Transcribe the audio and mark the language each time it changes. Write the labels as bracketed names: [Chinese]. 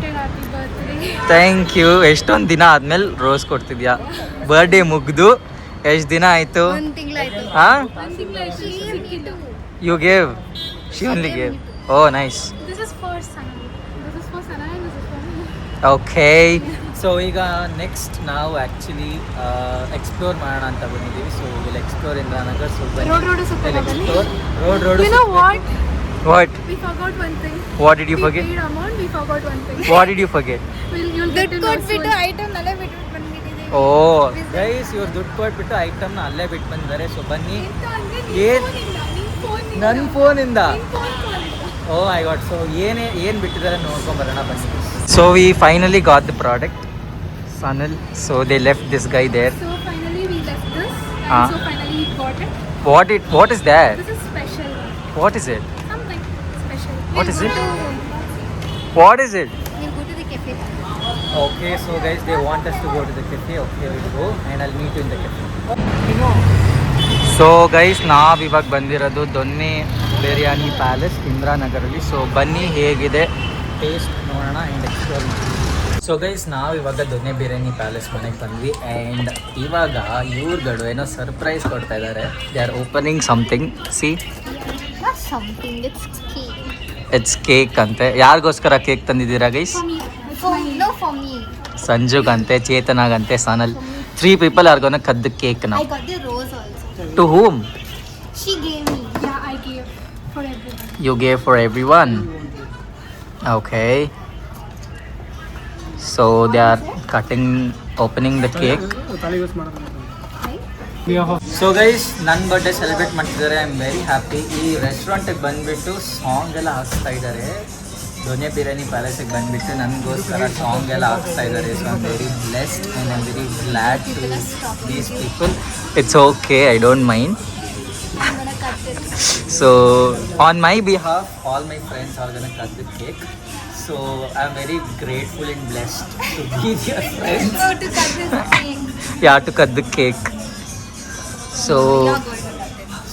[English] Happy birthday. [Kannada] Thank you. ಎಷ್ಟೊಂದು ದಿನ ಆದಮೇಲೆ ರೋಸ್ ಕೊಡ್ತಿದ್ಯಾ? ಬರ್ಡೇ ಮುಗಿದು ಎಷ್ಟು ದಿನ ಆಯಿತು? ಒಂದು ತಿಂಗಳಾಯ್ತು. ಹಾಂ, ಒಂದು ತಿಂಗಳಾಯ್ತು. [English] You gave, she only gave. Oh nice. This is for Sana. This is for Sana and this is for me. [Kannada] Okay, so ಈಗ ನೆಕ್ಸ್ಟ್ ನಾವು ಆ್ಯಕ್ಚುಲಿ ಎಕ್ಸ್ಪ್ಲೋರ್ ಮಾಡೋಣ ಅಂತ ಬಂದಿದ್ದೀವಿ. [English] So will explore Indiranagar. So [Kannada] Road ಸುತ್ತೋದಲ್ಲಿ. [English] Road. You know what? What We forgot one thing. What did you We forget? paid amount. We forgot one thing. What did ಯು ಫರ್ಗೆಟ್? You'll get to know soon. [Kannada] Item ನಲ್ಲೇ ಬಿಟ್ಟು ಬಂದ್ಬಿಟ್ಟಿದ್ದೀವಿ. ಓ guys, ಇವ್ರು ದುಡ್ಡು ಕೊಟ್ಬಿಟ್ಟು ಐಟಮ್ನ ಅಲ್ಲೇ ಬಿಟ್ಟು ಬಂದಿದ್ದಾರೆ. So ಬನ್ನಿ. ಏನ್? ನನ್ನ ಫೋನಿಂದ. [English] Oh I got. [Kannada] ಸೊ ಏನು ಬಿಟ್ಟಿದ್ದಾರೆ ನೋಡ್ಕೊಂಬರೋಣ ಬನ್ನಿ. [English] So we finally got the product. ಸನಲ್. So they left this guy there. So finally we left this. Ah. And so finally we got it. What is that? This is special one. What is it? Something special. What is it? We'll go to the cafe. Okay, so guys, they want us to go to the cafe. Okay, we'll go and I'll meet you in the cafe. [Kannada] So guys, ನಾವು ಇವಾಗ ಬಂದಿರೋದು ದೊನ್ನೆ biryani palace ಇಂದಿರಾನಗರಲ್ಲಿ. So ಬನ್ನಿ, ಹೇಗಿದೆ taste ನೋಡೋಣ and explore ಮಾಡಿ. So guys, ನಾವು ಇವಾಗ ದೊನ್ನೆ biryani palace ಮನೆಗೆ ಬಂದ್ವಿ ಆ್ಯಂಡ್ ಇವಾಗ ಇವ್ರುಗಳು ಏನೋ ಸರ್ಪ್ರೈಸ್ ಕೊಡ್ತಾ ಇದ್ದಾರೆ. [English] They are opening something. See, Not something, it's cake. It's cake [Kannada] ಅಂತೆ. ಯಾರಿಗೋಸ್ಕರ cake ತಂದಿದ್ದೀರಾ guys? [English] For me. [Kannada] ಸಂಜುಗಂತೆ, ಚೇತನಾಗಂತೆ, Sanal. [English] 3 people are gonna cut the cake now. I got the rose also. To whom? She gave me. Yeah, I gave for everyone. You gave for everyone. Okay. So they are opening the cake. [Kannada] So guys, ನನ್ನ birthday celebrate ಮಾಡ್ತಿದ್ದಾರೆ. [English] I am very happy. [Kannada] ಈ ರೆಸ್ಟೋರೆಂಟಿಗೆ ಬಂದುಬಿಟ್ಟು song ಎಲ್ಲ ಹಾಕ್ಸ್ತಾ ಇದ್ದಾರೆ. ದೊನ್ನೆ ಬಿರಿಯಾನಿ ಪ್ಯಾಲೇಸಿಗೆ ಬಂದುಬಿಟ್ಟು ನನಗೋಸ್ಕರ song ಎಲ್ಲ ಹಾಕ್ಸ್ತಾ ಇದ್ದಾರೆ. [English] So I am very blessed and I am very glad to these people. It's okay, I don't mind. I'm gonna cut it. So on my behalf, all my friends are gonna cut the cake. So I'm very grateful and blessed to be their friends. So to cut this cake. Yeah, to cut the cake. So You're going to cut it.